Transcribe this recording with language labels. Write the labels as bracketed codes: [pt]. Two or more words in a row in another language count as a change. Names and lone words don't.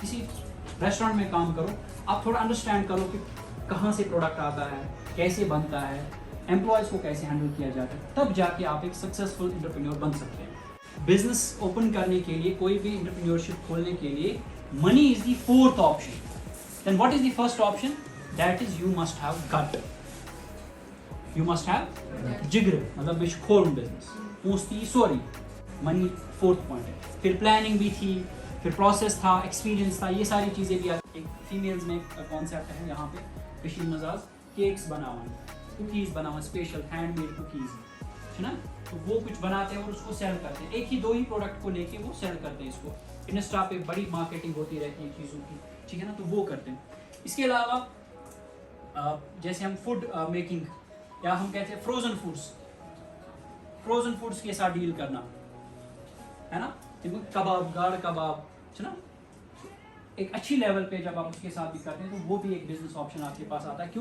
[hi] किसी रेस्टोरेंट में काम करो, आप थोड़ा अंडरस्टैंड करो कि कहाँ से प्रोडक्ट आता है, कैसे बनता है, एम्प्लॉयज़ को कैसे हैंडल किया जाता है, तब जाके आप एक [en] successful entrepreneur [hi] बन सकते हैं। बिजनेस ओपन करने के लिए, कोई भी एंटरप्रेन्योरशिप खोलने के लिए, [en] money is the 4th option. then what is the first option? that is you must have gut, you must have [hi] गट, यू मस्ट हैव जिगर, मतलब मैं खोलूं बिजनेस, पूछती सॉरी, [en] money 4th point [hi] है। फिर प्लानिंग भी थी, फिर प्रोसेस था, एक्सपीरियंस था, ये सारी चीज़ें भी। एक फीमेल्स में कॉन्सेप्ट है यहाँ पे [ks] कशीर मजाज, केक्स बनावन, कुकीज़ बनावन, [en] special handmade cookies, [hi] है ना। तो वो कुछ बनाते हैं और उसको सेल करते हैं, 1-2 ही प्रोडक्ट को लेके वो सेल करते हैं। इसको इंस्टा पे बड़ी मार्केटिंग होती रहती है चीज़ों की, ठीक है ना, तो वो करते हैं। इसके अलावा जैसे हम [en] food making, [hi] या हम कहते हैं [en] frozen foods [hi] के साथ डील करना, है ना, कबाब, गाढ़ कबाब, है ना, एक अच्छी लेवल पे जब आप उसके साथ भी करते हैं तो वो भी एक [en] business option [hi] आपके पास आता है।